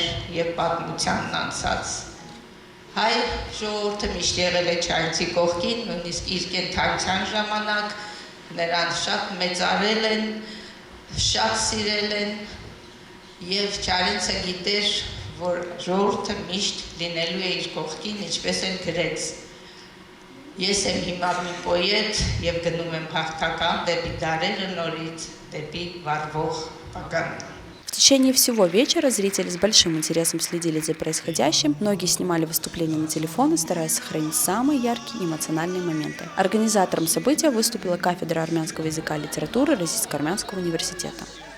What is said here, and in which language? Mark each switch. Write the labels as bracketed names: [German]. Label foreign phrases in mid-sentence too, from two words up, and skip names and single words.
[Armenian] և պատմությանն անցած։ Հայ ժողովուրդը միշտ եղել է Չարենցի կողքին, նույնիսկ իր կենդանության ժամանակ, նրան շատ մեծարել են, շատ սիրել են, և Չարենցը գիտեր, որ ժողովուրդը միշտ լինելու է իր կողքին, ինչպես էլ գրեց։ Ես եմ հիմա մի պոետ և գնում եմ հաղթական դեպի դարերը նորից, դեպի վառվող պագան։ [Russian] В течение всего вечера зрители с большим интересом следили за происходящим, многие снимали выступления на телефоны, стараясь сохранить самые яркие эмоциональные моменты. Организатором события выступила кафедра армянского языка и литературы Российско-Армянского университета.